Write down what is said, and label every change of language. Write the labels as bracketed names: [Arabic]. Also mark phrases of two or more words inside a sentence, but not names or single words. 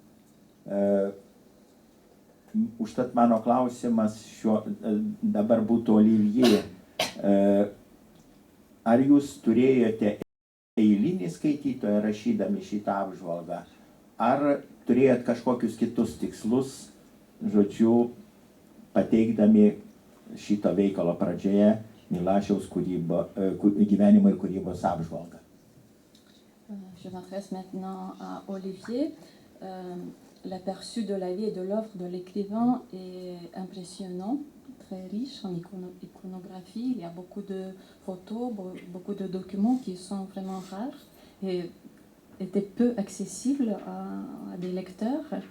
[Lithuanian] Užtat mano klausimas dabar būtų Olivier, ar jūs turėjote eilinį skaitytoją rašydami šitą apžvalgą, ar turėjot kažkokius kitus tikslus, žodžiu, pateikdami šito veikalo pradžioje Milašiaus gyvenimo ir kūrybos apžvalgą. [French] Je m'adresse maintenant à Olivier. L'aperçu de la vie et de l'œuvre de l'écrivain est impressionnant, très riche en iconographie. Il y a beaucoup de photos, beaucoup de documents qui sont vraiment rares et étaient peu accessibles à des lecteurs.